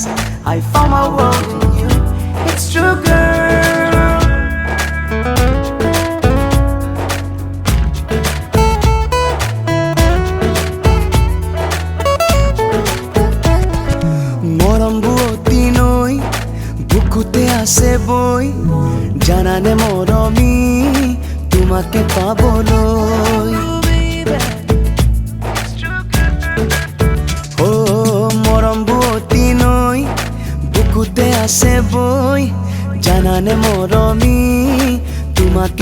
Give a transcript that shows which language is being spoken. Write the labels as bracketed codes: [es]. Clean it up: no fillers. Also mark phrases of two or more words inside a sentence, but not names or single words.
[en] I found my world in you. It's true, girl. [as] মৰম বুৱতি নৈ, বুকুতে আছে বই. জানানে মৰমী, তোমাকে পাবলৈ. বুকুতে আছে বই জানানে মৰমি তোমাকে